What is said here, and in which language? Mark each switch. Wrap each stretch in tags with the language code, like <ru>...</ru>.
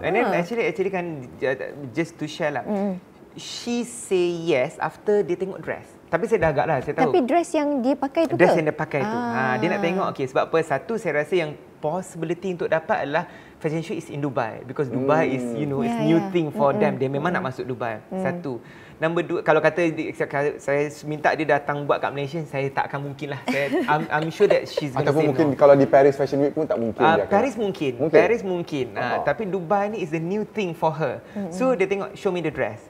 <en>And then actually kan, just to share lah, she say yes after</en> <ms>dia tengok</ms> <en>dress.</en> <ms>Tapi saya dah agak lah, saya tahu. Tapi dress yang dia pakai tu dress yang dia pakai tu. Dia nak tengok, okay, sebab apa? Satu, saya rasa yang possibility untuk dapat adalah</ms> <en>fashion show is in Dubai. Because Dubai is, it's new thing for them.</en> <ms>Dia memang nak masuk Dubai. Satu. Number 2, kalau kata saya minta dia datang buat kat Malaysia, saya tak akan mungkin lah.</ms> <en>I'm sure that she's going to say</en> <ms>ataupun mungkin kalau di Paris Fashion Week pun tak mungkin. Paris mungkin. Tapi Dubai ni</ms> <en>is the new thing for her. So</en> <ms>dia tengok,</ms> <en>show me the dress.</en>